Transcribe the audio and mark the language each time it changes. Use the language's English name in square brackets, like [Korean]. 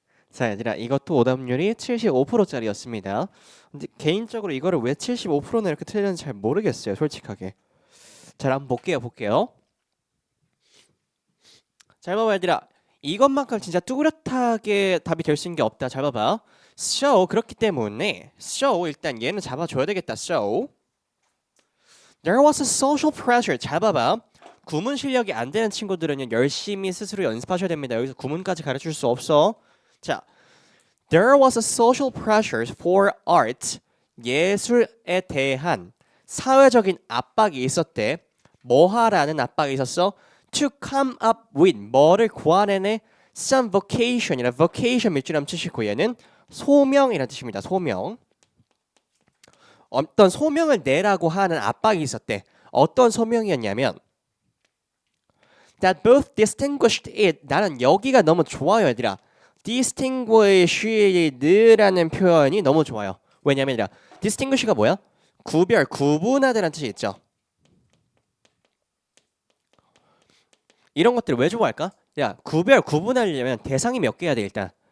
[Korean] 자, 얘들아, 이것도 오답률이 75%짜리였습니다. 근데 개인적으로 이거를 왜 75%나 이렇게 틀렸는지 잘 모르겠어요, 솔직하게. 자, 한번 볼게요. 잘 봐봐, 얘들아. 이것만큼 진짜 뚜렷하게 답이 될 수 있는 게 없다. 잘 봐봐. So, 그렇기 때문에 So, 일단 얘는 잡아줘야 되겠다. [English] So, there was a social pressure. [Korean] 잘 봐봐. 구문 실력이 안 되는 친구들은 열심히 스스로 연습하셔야 됩니다. 여기서 구문까지 가르칠 수 없어. [English] 자, there was a social pressure for art. [Korean] 예술에 대한 사회적인 압박이 있었대. 뭐 하라는 압박이 있었어? [English] To come up with [Korean] 뭐를 구하내네? [English] Some vocation [Korean] 이라 vocation 밑줄 한번 치시고 얘는 소명이라는 뜻입니다. 소명. 어떤 소명을 내라고 하는 압박이 있었대. 어떤 소명이었냐면 [English] that both distinguished it. [Korean] 나는 여기가 너무 좋아요, 얘들아. distinguished라는 표현이 너무 좋아요. 왜냐면 얘들아, distinguish가 뭐야? 구별, 구분하다는 뜻이 있죠. 이런 것들을 왜 좋아할까? 야, 구분하려면 대상이 몇 개야 돼 일단.